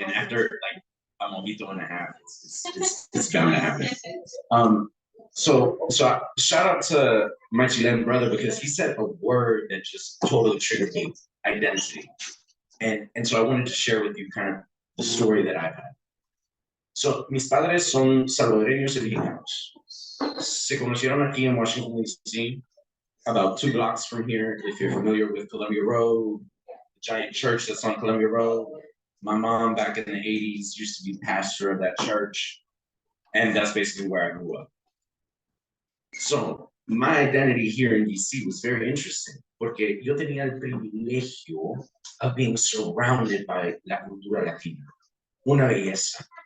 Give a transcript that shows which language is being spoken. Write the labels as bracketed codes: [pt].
[en] And after like a mojito and a half, it's bound to happen. So shout out to my Chilean brother because he said a word that just totally triggered me, identity. And so I wanted to share with you kind of the story that I've had. [es] So, mis padres son salvadoreños y mexicanos. Se conocieron aquí en Washington, D.C., [en] about 2 blocks from here. If you're familiar with Columbia Road, the giant church that's on Columbia Road. My mom, back in the 80s, used to be pastor of that church. And that's basically where I grew up. So, my identity here in DC was very interesting, [es] porque yo tenía el privilegio [en] of being surrounded by [es] la cultura latina, una belleza.